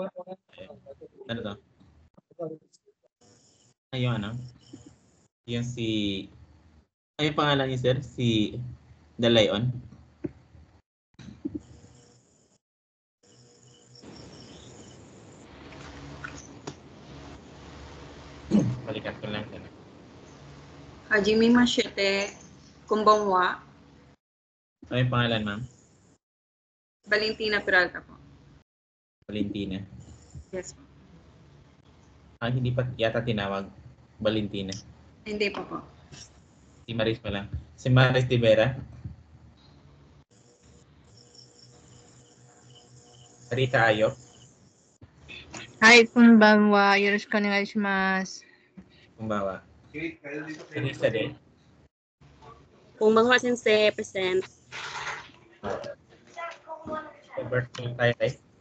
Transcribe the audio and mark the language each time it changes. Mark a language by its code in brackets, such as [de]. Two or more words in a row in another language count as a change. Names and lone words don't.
[tl] Ano to? Ayun, yung si... Ay, yung pangalan niya, sir? Si The Lion. Balikan ko lang. [ja] はじめまして、こんばんは. [tl] Ano yung pangalan, ma'am? Valentina Peralta po. Valentina. Yes po. Hindi pa yata tinawag Valentina. Hindi pa po. Si Maris pa lang. Si Maris de Vera. Rita Ayok. [ja] Hi, こんばんは。よろしくお願いします. [tl] Kumbawa. Teresa din. [ja] こんばんは先生, present. [tl] Birthday tayo tayo.